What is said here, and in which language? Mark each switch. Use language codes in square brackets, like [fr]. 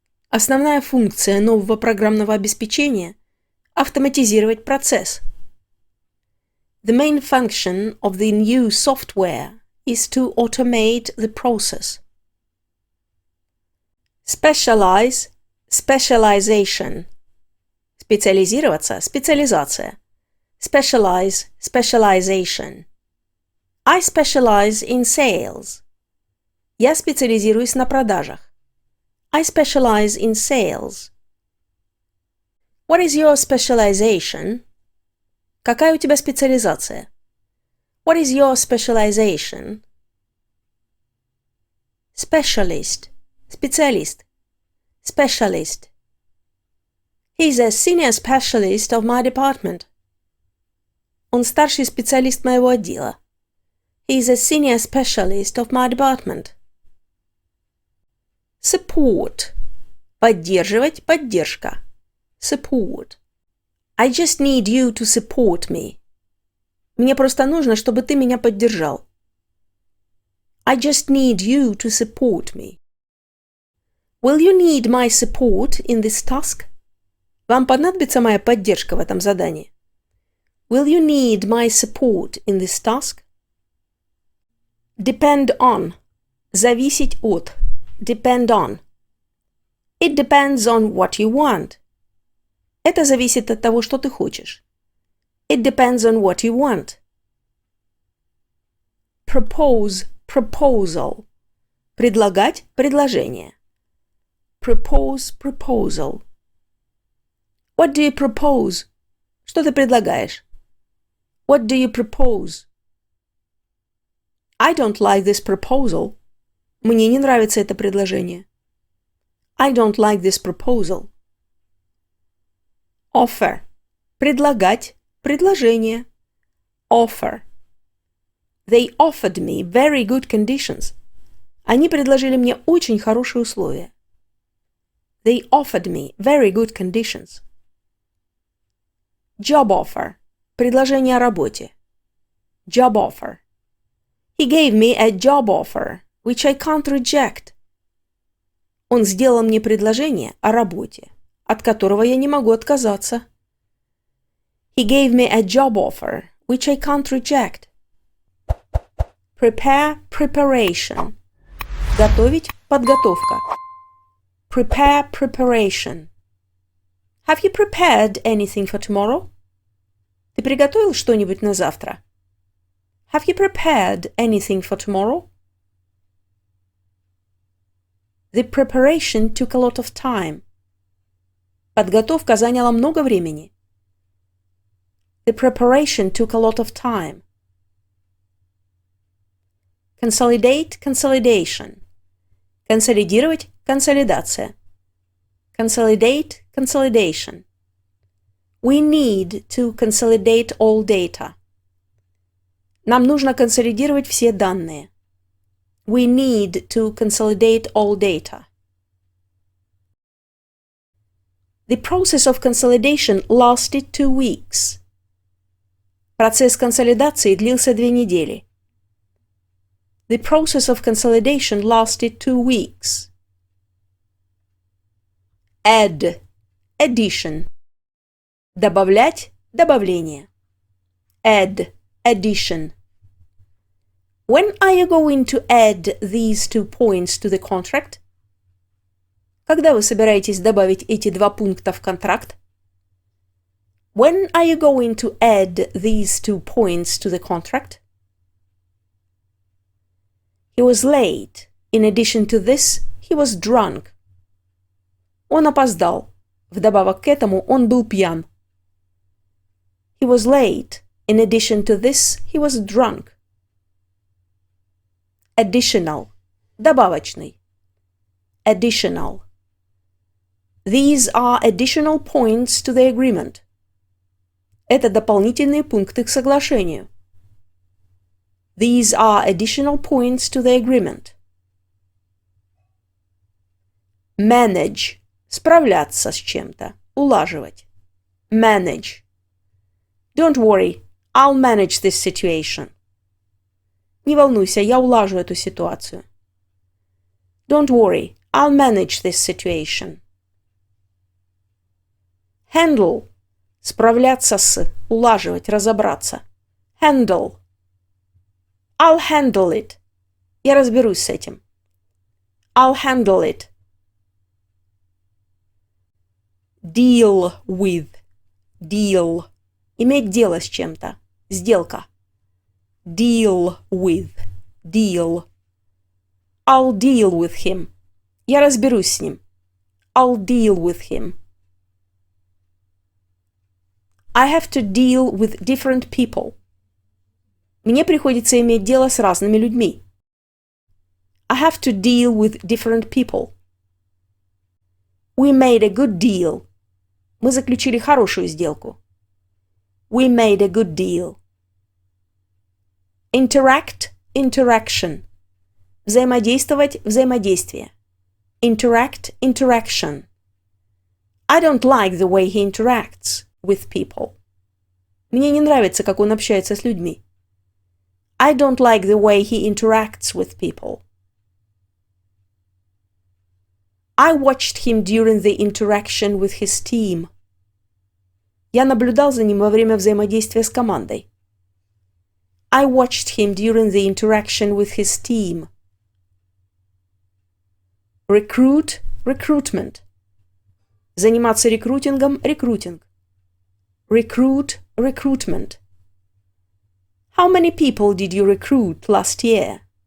[ru] Основная функция нового программного обеспечения – автоматизировать процесс. [en] The main function of the new software is to automate the process. Specialize – specialization. [ru] Специализироваться – специализация. [en] Specialize – specialization. I specialize in sales. [ru] Я специализируюсь на продажах. [en] I specialize in sales. What is your specialization? [ru] Какая у тебя специализация? [en] What is your specialization? Specialist. Специалист. Specialist. He's a senior specialist of my department. [ru] Он старший специалист моего отдела. [en] He's a senior specialist of my department. Support. [ru] Поддерживать, поддержка. [en] Support. I just need you to support me. [ru] Мне просто нужно, чтобы ты меня поддержал. [en] I just need you to support me. Will you need my support in this task? [ru] Вам понадобится моя поддержка в этом задании? [en] Will you need my support in this task? Depend on. [ru] Зависеть от. [en] Depend on. It depends on what you want. [ru] Это зависит от того, что ты хочешь. [en] It depends on what you want. Propose, proposal. [ru] Предлагать, предложение. [en] Propose, proposal. What do you propose? [ru] Что ты предлагаешь? [en] What do you propose? I don't like this proposal. [ru] Мне не нравится это предложение. [en] I don't like this proposal. Offer. [ru] Предлагать, предложение. [en] Offer. They offered me very good conditions. [ru] Они предложили мне очень хорошие условия. [en] They offered me very good conditions. Job offer. [ru] Предложение о работе. [en] Job offer. He gave me a job offer, which I can't reject. [ru] Он сделал мне предложение о работе, от которого я не могу отказаться. [en] He gave me a job offer, which I can't reject. Prepare, preparation. [ru] Готовить, подготовка. [en] Prepare, preparation. Have you prepared anything for tomorrow? [ru] Ты приготовил что-нибудь на завтра? [en] Have you prepared anything for tomorrow? The preparation took a lot of time. [ru] Подготовка заняла много времени. [en] The preparation took a lot of time. Consolidate, consolidation. [ru] Консолидировать, консолидация. [en] Consolidate, consolidation. We need to consolidate all data. [ru] Нам нужно консолидировать все данные. [en] We need to consolidate all data. The process of consolidation lasted 2 weeks. [ru] Процесс консолидации длился 2 недели. [en] The process of consolidation lasted 2 weeks. Add, addition. [ru] Добавлять, добавление. [en] Add, addition. When are you going to add these 2 points to the contract? [ru] Когда вы собираетесь добавить эти 2 пункта в контракт? [en] When are you going to add these 2 points to the contract? He was late. In addition to this, he was drunk. [ru] Он опоздал. Вдобавок к этому, он был пьян. [en] He was late. In addition to this, he was drunk. Additional. Добавочный. Additional. These are additional points to the agreement. [ru] Это дополнительные пункты к соглашению. [en] These are additional points to the agreement. Manage. [ru] Справляться с чем-то. Улаживать. [en] Manage. Don't worry. I'll manage this situation. [ru] Не волнуйся, я улажу эту ситуацию. [en] Don't worry. I'll manage this situation. [ru] Handle. Справляться с. Улаживать, разобраться. [en] Handle. I'll handle it. [ru] Я разберусь с этим. [en] I'll handle it. Deal with. Deal. [ru] Иметь дело с чем-то. Сделка. [en] Deal with. Deal. I'll deal with him. [ru] Я разберусь с ним. [en] I'll deal with him. I have to deal with different people. [ru] Мне приходится иметь дело с разными людьми. [en] I have to deal with different people. We made a good deal. [ru] Мы заключили хорошую сделку. [en] We made a good deal. Interact, interaction. [ru] Взаимодействовать, взаимодействие. [en] Interact, interaction. I don't like the way he interacts with people. [ru] Мне не нравится, как он общается с людьми. [en] I don't like the way he interacts with people. I watched him during the interaction with his team. [ru] Я наблюдал за ним во время взаимодействия с командой. [en] I watched him during the interaction with his team. Recruit, recruitment. [ru] Заниматься рекрутингом, рекрутинг. [en] Recruit, recruitment. How many people did you recruit last year?